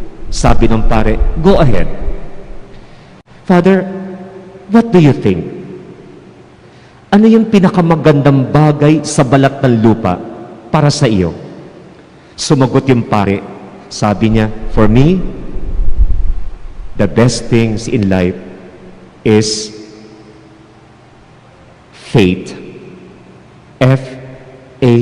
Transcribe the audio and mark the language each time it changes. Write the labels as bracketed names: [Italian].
[Filipino] Sabi ng pare, [English] go ahead. Father, what do you think? [Filipino] Ano yung pinakamagandang bagay sa balat ng lupa para sa iyo? Sumagot yung pare. Sabi niya, [English] for me, the best things in life is faith. F-A-I-T-H.